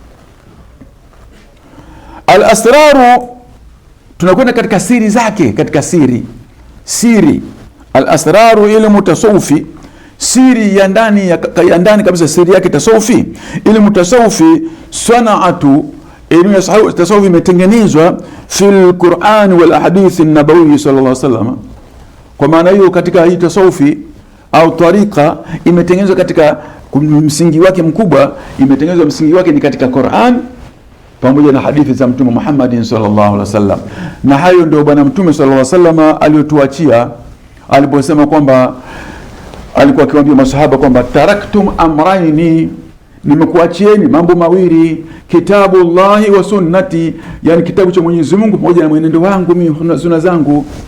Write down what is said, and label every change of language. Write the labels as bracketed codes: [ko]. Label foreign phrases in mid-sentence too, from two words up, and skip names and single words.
[sw] Al-asraru, tunakwenda katika siri zake, katika siri. Al-asraru ilmu tasawufi, siri ya ndani kabisa, siri yake tasawufi. Ilmu tasawufi sanaatu, ilmu ya tasawufi imetengenezwa [ar] في القرآن والأحاديث النبوية صلى الله عليه وسلم. [sw] Kwa maana hiyo katika hii tasawufi au tariqa imetengenezwa katika msingi wake mkubwa, imetengenezwa msingi wake ni katika Qur'an pamoja na hadithi za Mtume Muhammad [ar] صلى الله عليه وسلم. [sw] Na hayo ndio bwana Mtume [ar] صلى الله عليه وسلم [sw] aliyotuachia aliposema kwamba, alikuwa akiwaambia masahaba kwamba [ar] تركتكم أمرين, [sw] nimekuachieni mambo mawili, [ar] كتاب الله وسنتي, [sw] yani kitabu cha Mwenyezi Mungu pamoja na mwenendo wangu mimi na sunna zangu.